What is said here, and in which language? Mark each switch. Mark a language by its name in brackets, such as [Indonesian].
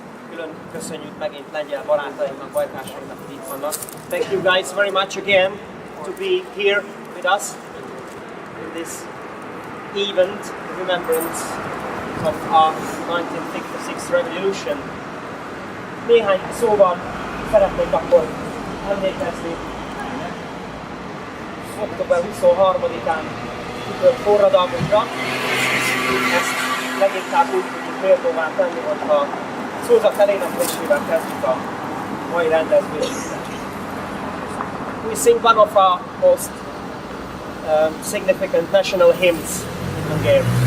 [Hungarian] Külön köszönjük megint lengyel barátainknak, bajtársainknak, hogy itt vannak. [English] Thank you guys very much again to be here with us in this event, remembrance of our 1956 revolution. [Hungarian] Néhány szóval szeretnék akkor emlékezni október 23-án kitört forradalmunkra. Ezt leginkább úgy tudjuk méltóvá tenni, hogyha szózat eléneklésével kezdjük a mai rendezvényünket. [English] We sing one of our most significant national hymns in Hungary.